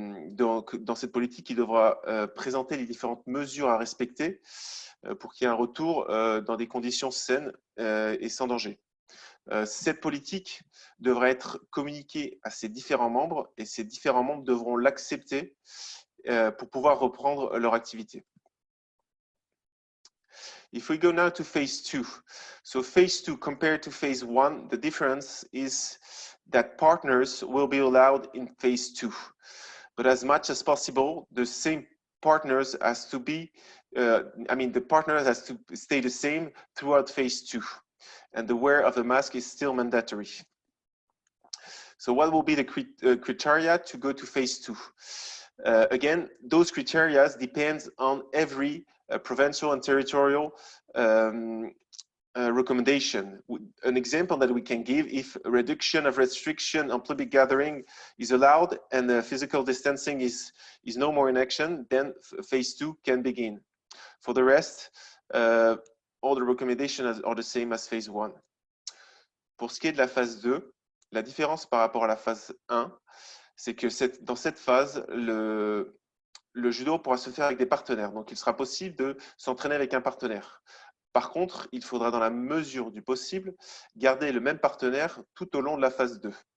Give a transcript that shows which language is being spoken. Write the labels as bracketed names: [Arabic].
[French] Donc, dans cette politique, il devra présenter les différentes mesures à respecter pour qu'il y ait un retour dans des conditions saines et sans danger. Cette politique devra être communiquée à ses différents membres et ces différents membres devront l'accepter pour pouvoir reprendre leur activité. [English] If we go now to phase 2, so phase 2 compared to phase 1, the difference is that partners will be allowed in phase 2, but as much as possible, the same partners has to be, the partners has to stay the same throughout phase 2, and the wear of the mask is still mandatory. So what will be the criteria to go to phase 2? Again, those criteria depend on every provincial and territorial recommendation. An example that we can give, if a reduction of restriction on public gathering is allowed and physical distancing is no more in action, then phase 2 can begin. For the rest, all the recommendations are the same as phase 1. [French] Pour ce qui est de la phase 2, la différence par rapport à la phase 1, c'est que dans cette phase, le judo pourra se faire avec des partenaires. Donc, il sera possible de s'entraîner avec un partenaire. Par contre, il faudra, dans la mesure du possible, garder le même partenaire tout au long de la phase 2.